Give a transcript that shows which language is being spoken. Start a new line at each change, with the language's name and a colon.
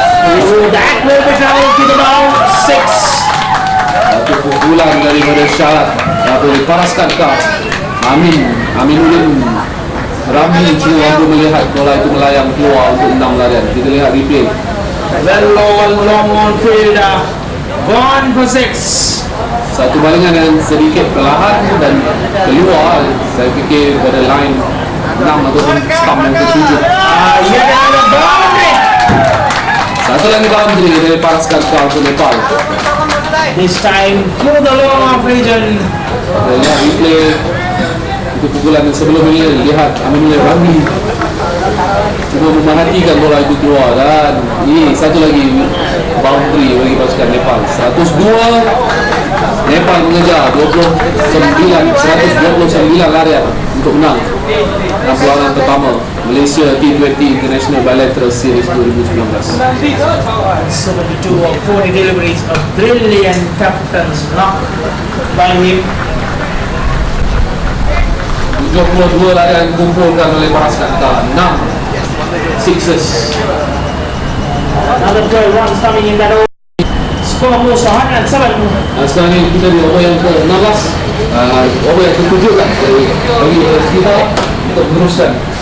English: Oh, that will be traveled to the bound 6.
Malay: Satu pukulan daripada syarat boleh paraskan kah Aminuddin Rami cuma mampu melihat bola itu melayang keluar untuk 6 larian. Kita lihat replay.
English: Well long on field, gone for 6.
Malay: Satu balingan yang sedikit perlahan dan keluar, saya fikir pada line 6 ataupun stump yang ke-7.
English: Yet another boundary.
Malay: Satu lagi boundary dari paraskan kah untuk Nepal.
English: This time to the long off region.
Malay: Kita lihat replay. Itu pukulan yang sebelum ini, lihat Aminuddin Rami cuma memerhatikan bola itu keluar. Dan ini satu lagi boundary bagi pasukan Nepal. 102. Nepal mengejar 129 larian untuk menang dalam perlawanan pertama Malaysia T20 International Bilateral Series 2019.
English: 72 of 40 deliveries, a brilliant captain's knock by him.
Malay: 72 larian dikumpulkan oleh pasukan Nepal.
English: 6 sixes. Another 12 runs coming in that over. Score moves to 107.
Malay: Sekarang ni kita di over yang ke-16, over yang ke-7 kan bagi kita untuk meneruskan.